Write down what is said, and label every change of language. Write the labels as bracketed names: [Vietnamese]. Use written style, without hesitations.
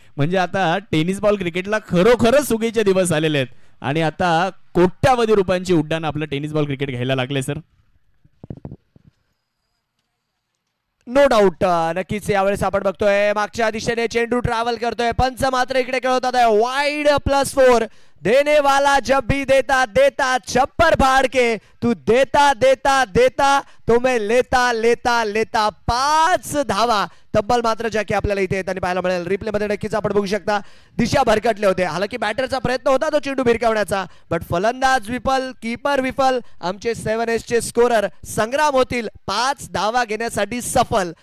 [Marathi] म्हणजे आता tennis ball क्रिकेटला खरोखरच सुगीचे दिवस आलेले आहेत आणि आता कोट्यावधी रुपयांची उड्डाण आपलं टेनिस बॉल क्रिकेट घ्यायला लागले सर. [English] No doubt. [Marathi] नक्कीच यावेळेस आपण बघतोय मागच्या दिशेने चेंडू ट्रॅव्हल करतोय. पंच मात्र इकडे खेळवतात आहे वाईड +4. [Hindi] देने वाला जब भी देता देता छप्पर फाड़ के, तू देता देता देता तो मैं लेता लेता लेता. [Marathi] 5 धावा तब्बल मात्र ज्या की आपल्याला इथे येताना पाहायला मिळेल. रिप्ले मध्ये नक्कीच आपण बघू शकता दिशा भरकटले होते. हालाकी बॅटरचा प्रयत्न होता तो चेंडू भिरकावण्याचा, बट फलंदाज विफल, कीपर विफल. आमचे 7S चे स्कोरर संग्राम होतील 5 धावा घेण्यासाठी सफल.